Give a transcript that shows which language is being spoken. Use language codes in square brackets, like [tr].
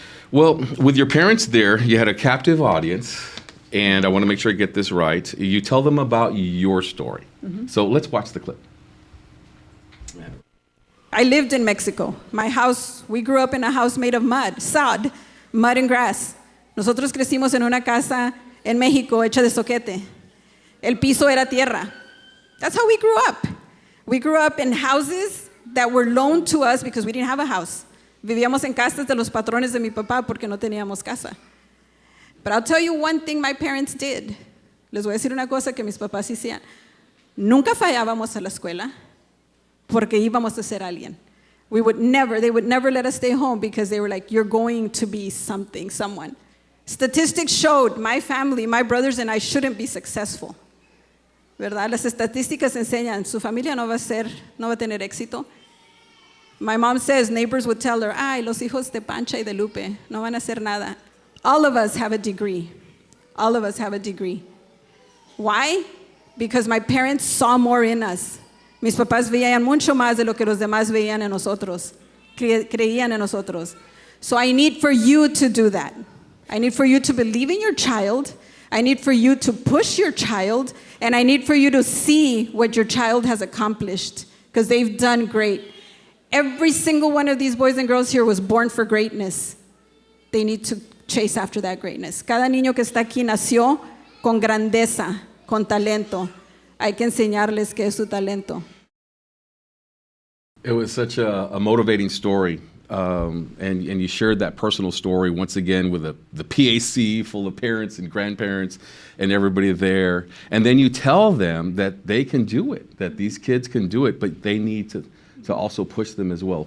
[en] Well, with your parents there, you had a captive audience, and I want to make sure I get this right. You tell them about your story. So let's watch the clip. I lived in Mexico. We grew up in a house made of sod, mud and grass. [es] Nosotros crecimos en una casa en México hecha de zoquete. El piso era tierra. [en] That's how we grew up. We grew up in houses that were loaned to us because we didn't have a house. [es] Vivíamos en casas de los patrones de mi papá porque no teníamos casa. [en] But I'll tell you one thing my parents did. [es] Les voy a decir una cosa que mis papás hacían. Nunca fallábamos a la escuela porque íbamos a ser alguien. [en] They would never let us stay home because they were like, you're going to be something, someone. Statistics showed my family, my brothers and I shouldn't be successful. [es] ¿Verdad? Las estadísticas enseñan, su familia no va a tener éxito. [en] My mom says neighbors would tell her, [es] ay, los hijos de Pancha y de Lupe no van a hacer nada. [en] All of us have a degree. All of us have a degree. Why? Because my parents saw more in us. [es] Mis papás veían mucho más de lo que los demás veían en nosotros, creían en nosotros. [en] So I need for you to do that. I need for you to believe in your child. I need for you to push your child. And I need for you to see what your child has accomplished because they've done great. Every single one of these boys and girls here was born for greatness. They need to chase after that greatness. [es] Cada niño que está aquí nació con grandeza, con talento. Hay que enseñarles qué es su talento. [en] It was such a motivating story. And you shared that personal story once again with the PAC full of parents and grandparents and everybody there. And then you tell them that they can do it, that these kids can do it, but they need to also push them as well.